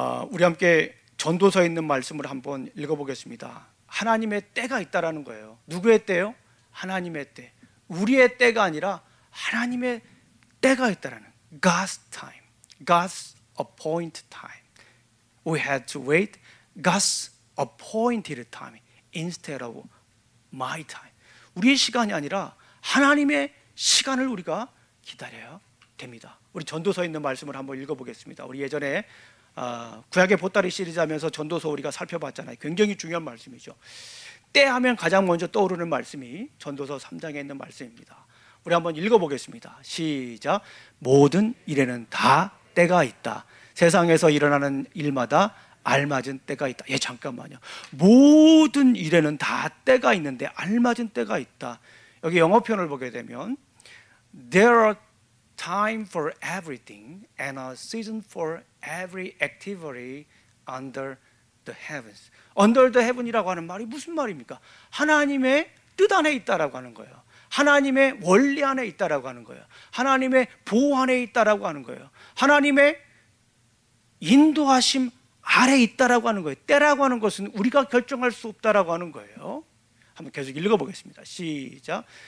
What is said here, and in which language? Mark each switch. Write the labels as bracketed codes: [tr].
[ko] 우리 함께 전도서에 있는 말씀을 한번 읽어보겠습니다. 하나님의 때가 있다라는 거예요. 누구의 때요? 하나님의 때. 우리의 때가 아니라 하나님의 때가 있다라는, [en] God's time, God's appointed time. We had to wait God's appointed time instead of my time. [ko] 우리의 시간이 아니라 하나님의 시간을 우리가 기다려야 됩니다. 우리 전도서에 있는 말씀을 한번 읽어보겠습니다. 우리 예전에 구약의 보따리 시리즈 하면서 전도서 우리가 살펴봤잖아요. 굉장히 중요한 말씀이죠. 때 하면 가장 먼저 떠오르는 말씀이 전도서 3장에 있는 말씀입니다. 우리 한번 읽어보겠습니다. 시작. 모든 일에는 다 때가 있다. 세상에서 일어나는 일마다 알맞은 때가 있다. 잠깐만요. 모든 일에는 다 때가 있는데 알맞은 때가 있다. 여기 영어 표현을 보게 되면 [en] There are time for everything and a season for every activity under the heavens. Under the heaven [ko] 이라고 하는 말이 무슨 말입니까? 하나님의 뜻 안에 있다라고 하는 거예요. 하나님의 원리 안에 있다라고 하는 거예요. 하나님의 보호 안에 있다라고 하는 거예요. 하나님의 인도하심 아래 있다라고 하는 거예요. 때라고 하는 것은 우리가 결정할 수 없다라고 하는 거예요. 한번 계속 읽어보겠습니다. 시작.